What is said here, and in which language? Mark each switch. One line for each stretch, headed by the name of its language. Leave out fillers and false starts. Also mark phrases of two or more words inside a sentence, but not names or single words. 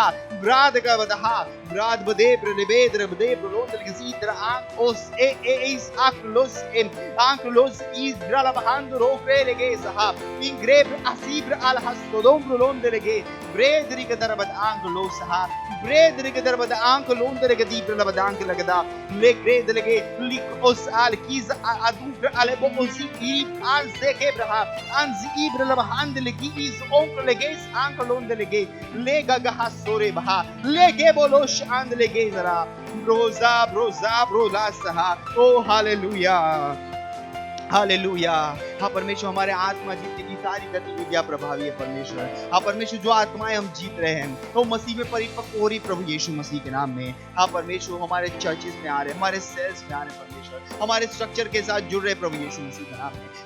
Hindi: brad bade brelebe drabde brolon delege zidra ank os is aklos is bralabahand rokre lege saha ingreb asibra al hasdom brolon delege bredri gadarabad ank lo saha bredri gadarabad ank lon delege di bralabad ank lagada lekre delege lik os al kiz adubra alebo osi al zeke braha anzi ibralabahand legi is onk lege ank lon delege lega gahasore baha lege bolosh and lege zara broza saha oh हालेलुया। हाँ परमेश्वर, हमारे आत्मा जीतने की सारी गतिविधियां प्रभावी है परमेश्वर। हाँ परमेश्वर, जो आत्माएं हम जीत रहे हैं तो मसीह में परिपक्व हो रही प्रभु यीशु मसीह के नाम में। हाँ परमेश्वर, हमारे चर्चेस में आ रहे, हमारे सेल्स में आ रहे परमेश्वर, हमारे स्ट्रक्चर के साथ जुड़ रहे प्रभु यीशु मसीह के नाम में।